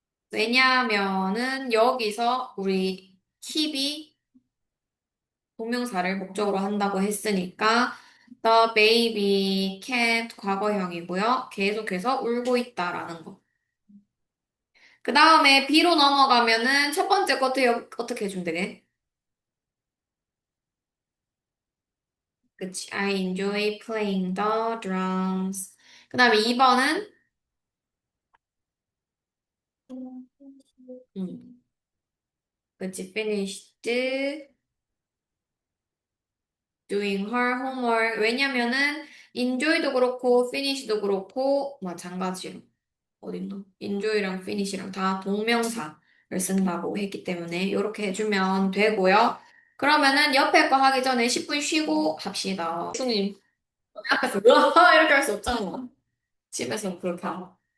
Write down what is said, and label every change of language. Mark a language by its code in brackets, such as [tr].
[ko] 왜냐하면은 여기서 우리 keep이 동명사를 목적으로 한다고 했으니까 [en] the baby kept [ko] 과거형이고요. 계속해서 울고 있다라는 거. 그 다음에 B로 넘어가면은 첫 번째 거 어떻게 해주면 되게? 그치. [en] I enjoy playing the drums. [ko] 그 다음에 2번은, 음, 그치. [en] finished doing her homework. [ko] 왜냐면은, enjoy도 그렇고, finish도 그렇고, 마찬가지로. 어딨노? enjoy랑 finish랑 다 동명사를 쓴다고 했기 때문에, 이렇게 해주면 되고요. 그러면은, 옆에 거 하기 전에 10분 쉬고 합시다. 교수님, 앞에서, 으아! 이렇게 할 수 없잖아. 집에서는 그렇게 하고.